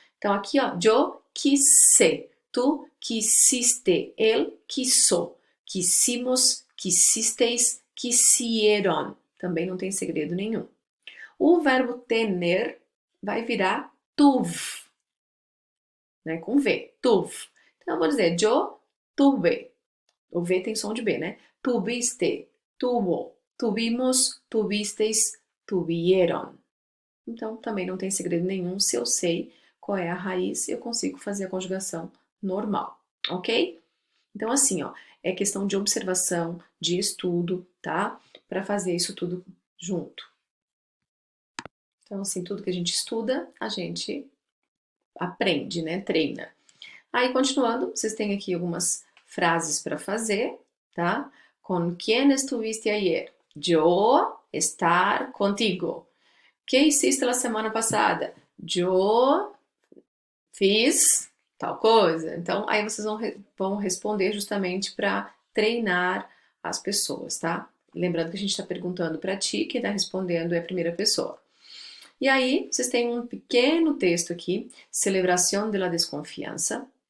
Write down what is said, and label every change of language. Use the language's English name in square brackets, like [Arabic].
[Portuguese] Então aqui, ó, [Spanish] yo quise, tu quisiste, él quiso, quisimos, quisisteis, quisieron. [Portuguese] Também não tem segredo nenhum. O verbo tener vai virar tuve, né, com V, tuve. Então eu vou dizer, [Spanish] yo tuve. [Portuguese] O V tem som de B, né? [Spanish] Tuviste, tuvo, tuvimos, tuvisteis, tuvieron. [Portuguese] Então, também não tem segredo nenhum. Se eu sei qual é a raiz, eu consigo fazer a conjugação normal, ok? Então, assim, ó, é questão de observação, de estudo, tá? Para fazer isso tudo junto. Então, assim, tudo que a gente estuda, a gente aprende, né? Treina. Aí, continuando, vocês têm aqui algumas frases para fazer, tá? [Spanish] ¿Con quién estuviste ayer? Yo estar contigo. ¿Qué hiciste la semana passada? [Portuguese] Yo fiz tal coisa. Então, aí vocês vão responder justamente para treinar as pessoas, tá? Lembrando que a gente está perguntando para ti, quem está respondendo é a primeira pessoa. E aí, vocês têm um pequeno texto aqui, Celebração de la Desconfiança.